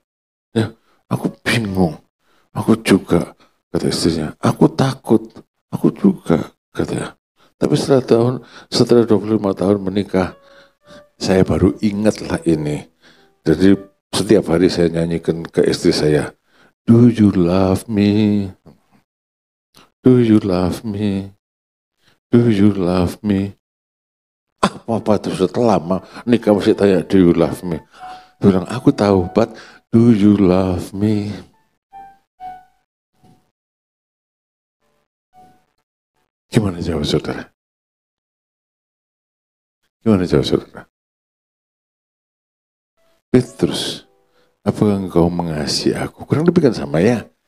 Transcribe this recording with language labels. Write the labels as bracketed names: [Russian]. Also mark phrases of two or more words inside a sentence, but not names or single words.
[Indonesian] Ya, aku bingung. Aku juga, kata istrinya. Aku takut. Aku juga, katanya. Tapi setelah 25 tahun menikah, saya baru ingatlah ini. Jadi setiap hari saya nyanyikan ke istri saya, [English] do you love me? Do you love me? Do you love me? [Indonesian] Papa itu sudah lama nikah masih tanya, [English] do you love me? [Indonesian] Dia bilang, aku tahu, [English] but do you love me? [Indonesian] Gimana jawab saudara? Gimana jawab saudara? Petrus, apakah engkau mengasihi aku? Kurang lebih kan sama ya?